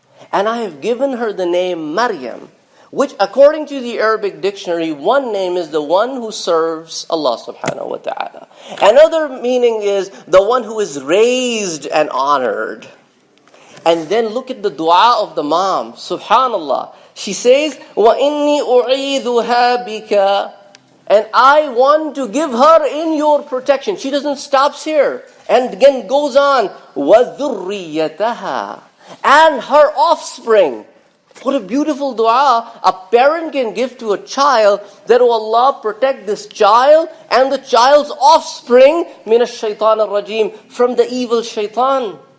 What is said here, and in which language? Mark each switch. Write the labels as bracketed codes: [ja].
[en] And I have given her the name Maryam, which according to the Arabic dictionary, one name is the one who serves Allah subhanahu wa ta'ala. Another meaning is the one who is raised and honored. And then look at the dua of the mom. Subhanallah. She says, [ar] وَإِنِّي أُعِيذُهَا بِكَ. [en] And I want to give her in your protection. She doesn't stop here. And again goes on. وَذُرِّيَّتَهَا. And her offspring. What a beautiful dua a parent can give to a child, that, oh Allah, protect this child and the child's offspring [ar] min ash-shaytan ar-rajim, [en] from the evil shaitan.